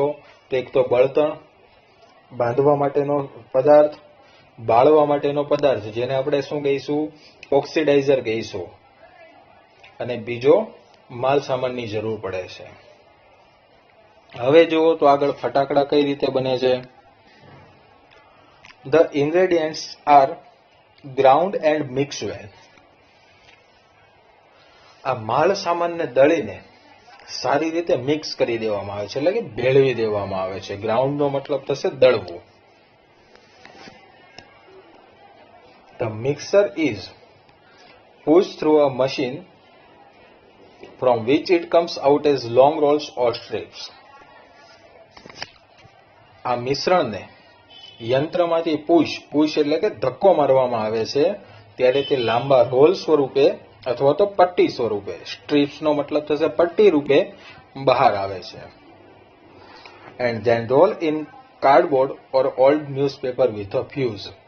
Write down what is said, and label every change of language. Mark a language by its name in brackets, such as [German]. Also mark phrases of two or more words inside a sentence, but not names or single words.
[Gujarati] તો એક તો બળતણ, બાંધવા માટેનો પદાર્થ, બાળવા માટેનો પદાર્થ જેને આપણે શું કહીશું? ઓક્સિડાઇઝર કહીશું, અને બીજો માલ સામાનની જરૂર પડે છે. હવે જુઓ તો આગળ ફટાકડા કઈ રીતે બને છે. [English] The ingredients are ground and mixed well. [Gujarati] આ માલ સામાનને દળીને સારી રીતે મિક્સ કરી દેવામાં આવે છે એટલે કે ભેળવી દેવામાં આવે છે. ગ્રાઉન્ડનો મતલબ થશે દળવું. [English] The mixer is pushed through a machine from which it comes out as long rolls or strips. [Gujarati] આ મિશ્રણને યંત્રમાંથી પુશ એટલે કે ધક્કો મારવામાં આવે છે ત્યારે તે લાંબા રોલ સ્વરૂપે અથવા તો પટ્ટી સ્વરૂપે, સ્ટ્રીપ્સનો મતલબ થશે પટ્ટી રૂપે બહાર આવે છે. [English] and then roll in cardboard or old newspaper with a fuse.